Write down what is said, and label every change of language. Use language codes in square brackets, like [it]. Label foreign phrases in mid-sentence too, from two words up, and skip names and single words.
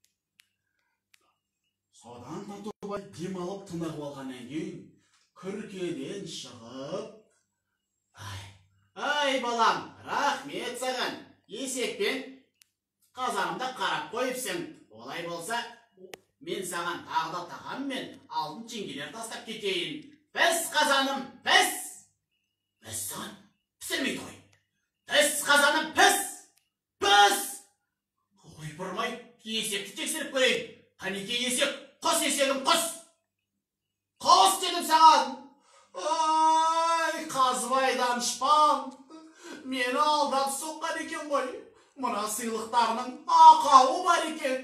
[kk] Содан Татубай демалып тынығып алғаннан кейін, күркеден шығып, Ай, балам, рахмет саған. Есекпен қазанымда қарап қойыпсың. Олай болса, мен саған тағы да тағам мен алтын теңгелер тастап кетейін. Піс қазаным, піс! Піс саған, пісірмей той. Піс қазаным, піс! Піс! Ойпырмай, есекті тексеріп көрейін. Қанеке есек, құс есегім, құс! Құс дедім саған! Ай, Қазыбай данышпан, мені алдап соққан екен ғой. Мына сыйлықтарының ақауы бар екен.